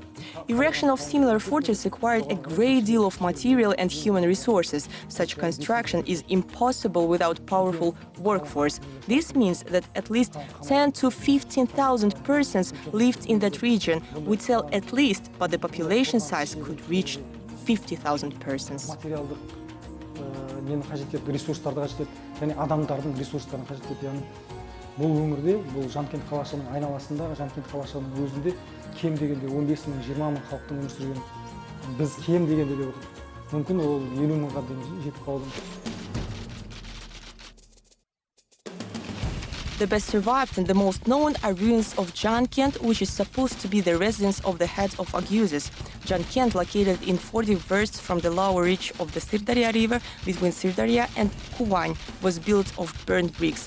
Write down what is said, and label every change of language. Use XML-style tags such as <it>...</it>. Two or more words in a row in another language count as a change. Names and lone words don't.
<en>Erection of similar fortress required a great deal of material and human resources. Such construction is impossible without powerful workforce. This means that at least 10 to 15,000 persons lived in that region. We tell at least, but the population size could reach 50,000 persons.</en> <kk>Нені қажет етеді, ресурстарды қажет етеді, және адамдардың ресурстарын қажет етеді. Яғни бұл өңірде, бұл ZHANKENT қалашығының айналасында, ZHANKENT қалашығының өзінде кем дегенде 15 мың, 20 мың халықтың өмір сүрген. Біз кем дегенде деп отырмыз. Мүмкін ол 50 мыңға дейін жетіп қалуы мүмкін.</kk> <en>The best survived and the most known are ruins of ZHANKENT, which is supposed to be the residence of the head of OGUZes. ZHANKENT, located in 40 versts from the lower reach of the Sirdarya river between Sirdarya and Kuvan, was built of burnt bricks.</en>